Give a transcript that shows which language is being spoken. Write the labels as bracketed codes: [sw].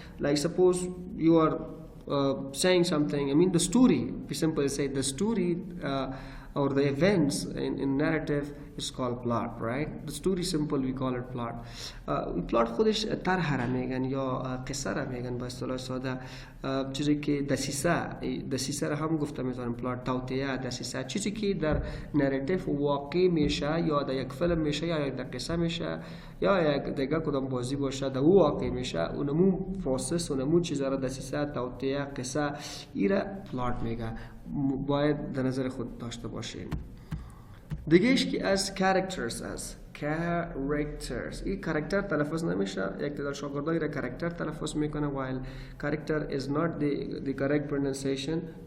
[en] Like suppose you are saying something, the story, we simply say the story or the events in narrative is called plot, right? The story simple, we call it plot. [fa] Plot خودش طرح را میگن یا قصه را میگن با اصطلاح ساده. چیزی که دسیسه را هم گفته میتونیم پلات، توطئه، دسیسه، چیزی که در نراتیو واقع میشه یا در یک فیلم میشه یا یک در قصه میشه یا یک دیگه کدام بازی باشه در او واقع میشه، اونمو پروسس، اونمو چیزا را دسیسه، توطئه، قصه، ایره پلات میگه. باید در نظر خود داشته باشیم. دیگهش که از characters این character تلفظ نمیشه. یک تعداد شاگردایی را character تلفظ میکنه [en] while character is not the correct pronunciation.